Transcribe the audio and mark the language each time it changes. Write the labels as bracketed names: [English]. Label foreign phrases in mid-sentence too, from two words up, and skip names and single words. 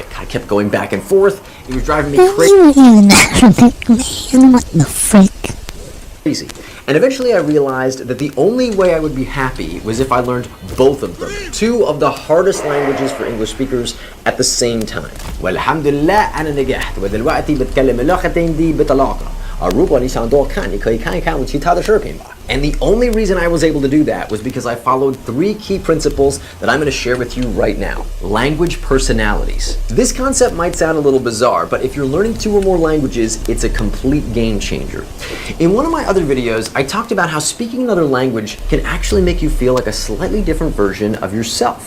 [English] I kept going back and forth. It was driving me crazy. Even Arabic, man, what the frick? And eventually I realized that the only way I would be happy was if I learned both of them. 2 of the hardest languages for English speakers at the same time. [Arabic] والحمدلله أنا نجحت ودلوقتي بتكلم اللغتين دي بطلاقة. [Chinese] 如果你想多看你可以看一看我其他的视频吧. [English] And the only reason I was able to do that was because I followed 3 key principles that I'm going to share with you right now. Language personalities. This concept might sound a little bizarre, but if you're learning 2 or more languages, it's a complete game changer. In one of my other videos, I talked about how speaking another language can actually make you feel like a slightly different version of yourself.